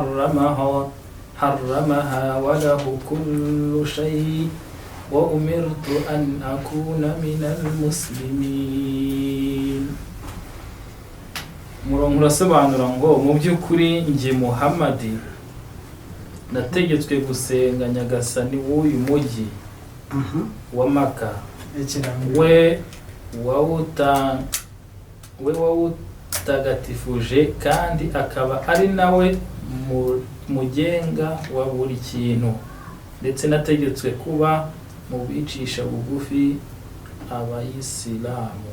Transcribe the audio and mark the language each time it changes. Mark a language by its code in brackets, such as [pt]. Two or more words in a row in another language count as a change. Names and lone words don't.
[ar] حرمها وله كل شيء وأمرت أن أكون من المسلمين. [rw] murongo urasobanura ngo mu by'ukuri njye Muhammadi nategetswe gusenga Nyagasani w'uyu mujyi wa Maka, we wawutagatifuje kandi akaba ari nawe mugenga wa buri kintu, ndetse nategetswe kuba mu bicisha bugufi abayisilamu.